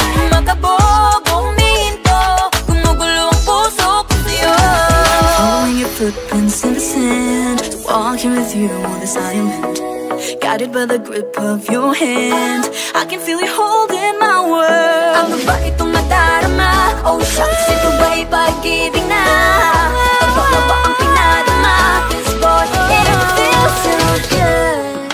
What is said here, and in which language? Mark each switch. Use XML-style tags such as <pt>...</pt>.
<tl>Makabog, huminto, gumugulo ang puso ko sa'yo.</tl> <en>Following your footprints in the sand, walking with you on this island, guided by the grip of your hand. I can feel you holding my world.</en> <tl>Ano ba itong nadarama? Oh shucks, ito ba'y pag-ibig na? Totoo ba ang pinadama?</tl> <en>'Cause boy, it feels so good.</en>